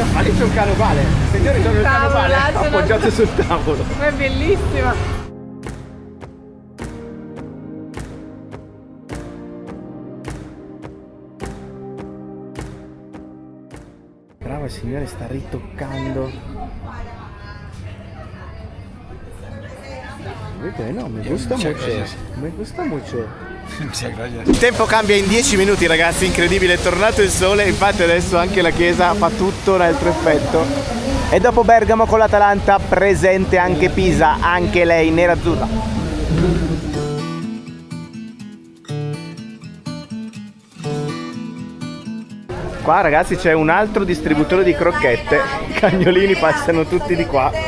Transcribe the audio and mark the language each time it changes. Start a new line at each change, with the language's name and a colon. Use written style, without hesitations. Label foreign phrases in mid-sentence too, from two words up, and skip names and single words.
Italian: Ma lì c'è un canovale, signori, c'è un canovale appoggiato sul tavolo. Ma è bellissima. Bravo, il signore sta ritoccando.
Spanish: Bueno, me gusta mucho.
Italian: Il tempo cambia in 10 minuti, ragazzi, incredibile, è tornato il sole, infatti adesso anche la chiesa fa tutto un altro effetto. E dopo Bergamo con l'Atalanta presente anche Pisa, anche lei nerazzurra. Qua, ragazzi, c'è un altro distributore di crocchette, i cagnolini passano tutti di qua.